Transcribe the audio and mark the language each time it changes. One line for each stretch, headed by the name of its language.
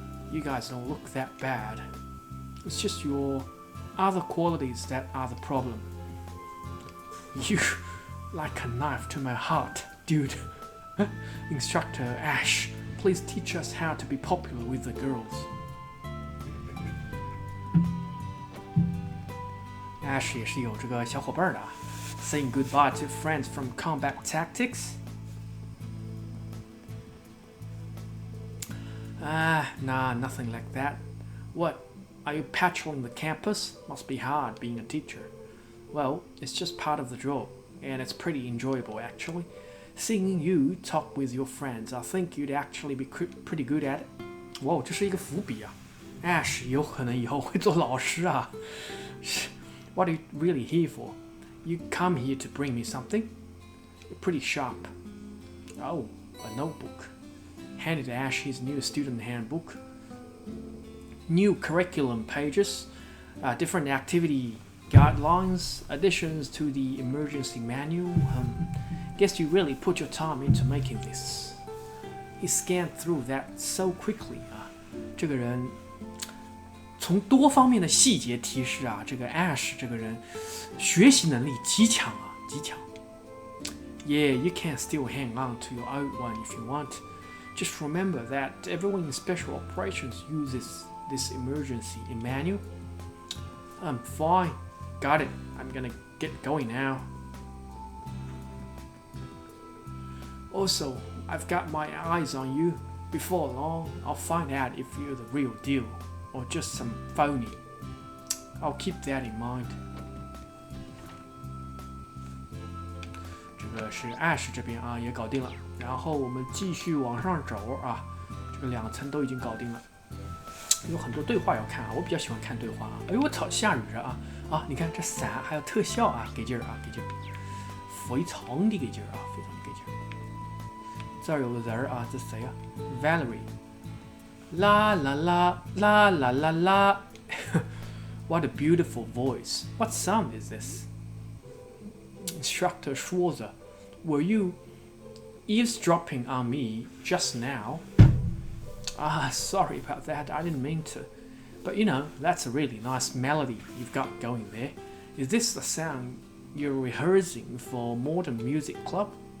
English: You guys don't look that bad. It's just your other qualities that are the problem. You like a knife to my heart, dude. Instructor Ash.Please teach us how to be popular with the girls.
Chinese: Ash 也是有这个小伙伴的啊。
English: Saying goodbye to friends from combat tactics? Nah, nothing like that. What? Are you patrolling the campus? Must be hard being a teacher. Well, it's just part of the job, and it's pretty enjoyable actually.Seeing you talk with your friends, I think you'd actually be pretty good at it.
Chinese: 哇，这是一个伏笔啊 ！Ash 有可能以後會做老師啊。
English: What are you really here for? You come here to bring me something? You're pretty sharp. Oh, a notebook. Handed Ash his new student handbook. New curriculum pages, different activity guidelines, additions to the emergency manual.Guess you really put your time into making this. He scanned through that so quickly
Chinese: 啊，这个人从多方面的细节提示啊，这个 Ash 这个人学习能力极强啊，极强。
English: Yeah, you can still hang on to your old one if you want. Just remember that everyone in special operations uses this emergency manual. Fine, got it. I'm gonna get going now.Also, I've got my eyes on you. Before long, I'll find out if you're the real deal or just some phony. I'll keep that in mind.
Chinese: 这个是 Ash 这边啊也搞定了，然后我们继续往上走啊，这个2层都已经搞定了。有很多对话要看啊，我比较喜欢看对话啊。哎呦我操，下雨了啊！你看这伞还有特效啊，给劲儿啊，给劲儿，非常的给劲儿啊，非常的给劲儿。这儿有个人啊，这谁啊 ？Valerie， 啦啦啦啦啦啦啦！
English: What a beautiful voice! What sound is this? Instructor Schwarzer, were you eavesdropping on me just now? Sorry about that. I didn't mean to. But you know, that's a really nice melody you've got going there. Is this the sound you're rehearsing for Modern Music Club?